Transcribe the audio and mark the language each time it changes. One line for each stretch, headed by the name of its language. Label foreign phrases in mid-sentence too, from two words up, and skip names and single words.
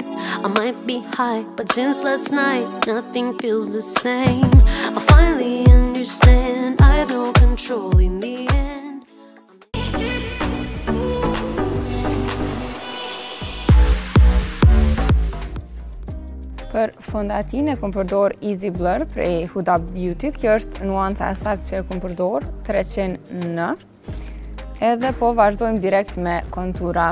English: I might be high, but since last night, nothing feels the same. I finally understand, I have no control in the end.
Albanian: Për fondatinë e kom përdor Easy Blur prej Huda Beauty. Kjo është nuanca e saktë që e kom përdor 300N. Edhe po vazhdojmë direkt me kontura.